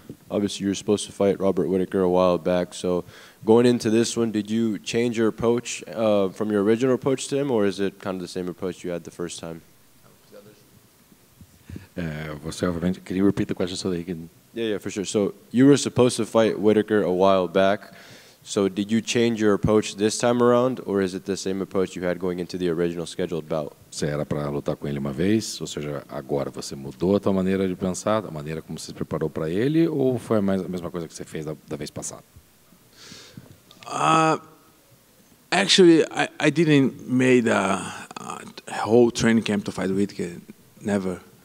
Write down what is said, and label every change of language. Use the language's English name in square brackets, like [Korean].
[English] Obviously, you were supposed to fight Robert Whittaker a while back. So going into this one, did you change your approach from your original approach to him, or is it kind of the same approach you had the first time? [Portuguese] Você, obviamente, [English] can you repeat the question so that he can... Yeah, for sure. So you were supposed to fight Whittaker a while back. So did you change your approach this time around, or is it the same approach you had going into the original scheduled bout? [Portuguese] Você era para lutar com ele uma vez, ou seja, agora você mudou a tua maneira de pensar, a maneira como você se preparou para ele, ou foi a mesma coisa que você fez da vez passada? [English] Actually, I didn't make a whole training camp to fight Whittaker. Never.